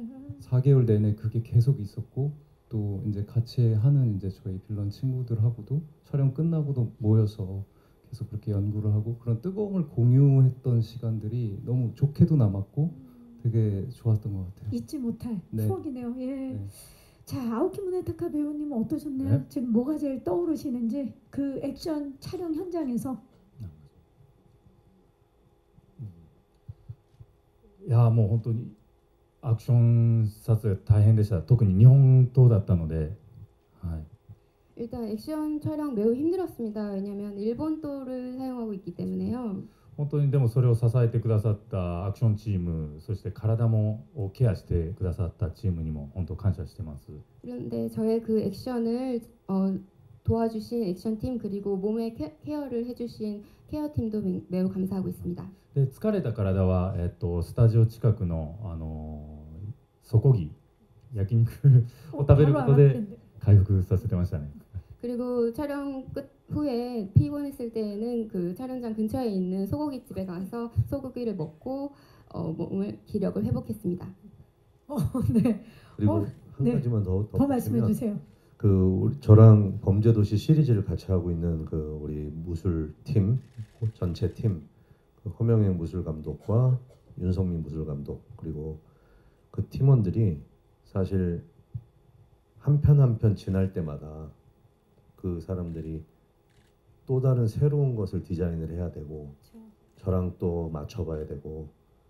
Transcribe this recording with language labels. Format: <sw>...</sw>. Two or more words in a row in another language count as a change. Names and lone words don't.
<ko>4개월 내내 그게 계속 있었고 또 이제 같이 하는 이제 저희 빌런 친구들하고도 촬영 끝나고도 모여서 계속 그렇게 연구를 하고 그런 뜨거움을 공유했던 시간들이 너무 좋게도 남았고 되게 좋았던 것 같아요. 잊지 못할 네. 추억이네요. 예. 네. 자, 아오키 무네타카 배우님은 어떠셨나요? 네. 지금 뭐가 제일 떠오르시는지 그 액션 촬영 현장에서.</ko> <ja>いやもう本当にアクション撮影大変でした。特に日本刀だったので、はい。</ja> <ko>일단 액션 촬영 매우 힘들었습니다. 왜냐하면 일본도를 사용하고 있기 때문에요.</ko> <ja>本当にでもそれを支えてくださったアクションチーム、そして体もケアしてくださったチームにも本当感謝してます。</ja> <ko>그런데 저의 그 액션을 도와주신 액션팀 그리고 몸의 케어를 해주신 케어팀도 매우 감사하고 있습니다.</ko> <ja>で疲れた体はスタジオ近くのソコギ焼肉を食べることで回復させてましたね。</ja> <ko>그리고 촬영 끝 후에 피곤했을 때에는 그 촬영장 근처에 있는 소고기집에 가서 소고기를 먹고 몸을 기력을 회복했습니다. 네. 그리고 한 네. 가지만 더 말씀해 주세요. 저랑 범죄도시 시리즈를 같이 하고 있는 우리 무술 팀 전체 팀 허명행 무술 감독과 윤성민 무술 감독 그리고 그 팀원들이 사실 한 편 한 편 지날 때마다 그 사람들이 또 다른 새로운 것을 디자인을 해야 되고 저랑 또 맞춰봐야 되고</ko>